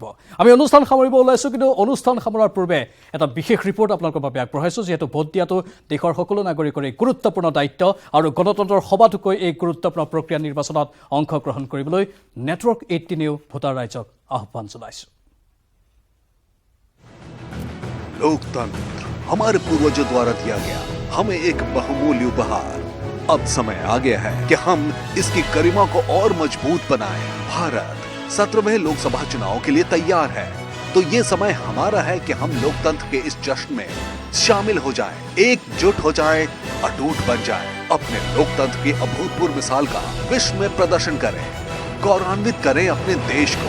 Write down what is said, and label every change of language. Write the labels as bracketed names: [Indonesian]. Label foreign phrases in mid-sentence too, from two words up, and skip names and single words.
[Assamese] আমি অনুষ্ঠান সামৰিব ওলাইছোঁ, কিন্তু অনুষ্ঠান সামৰাৰ পূৰ্বে এটা বিশেষ ৰিপৰ্ট আপোনালোকৰ বাবে আগবঢ়াইছোঁ, যিহেতু ভোট দিয়াটো দেশৰ সকলো নাগৰিকৰে গুৰুত্বপূৰ্ণ দায়িত্ব, আৰু গণতন্ত্ৰৰ সবাতোকৈ এই গুৰুত্বপূৰ্ণ প্ৰক্ৰিয়া নিৰ্বাচনত অংশগ্ৰহণ কৰিবলৈ নেটৱৰ্ক 18 ভোটাৰ ৰাইজক আহ্বান জনাইছোঁ। [Hindi] लोकतंत्र हमारे पूर्वजों द्वारा दिया गया हमें एक बहुमूल्य उपहार। अब समय आ गया है कि हम इसकी गरिमा को और मजबूत बनाएं। भारत 17वें लोकसभा चुनाव के लिए तैयार है, तो ये समय हमारा है कि हम लोकतंत्र के इस जश्न में शामिल हो जाएं, एकजुट हो जाएं, अटूट बन जाएं, अपने लोकतंत्र की अभूतपूर्व मिसाल का विश्व में प्रदर्शन करें, गौरवान्वित करें अपने देश को।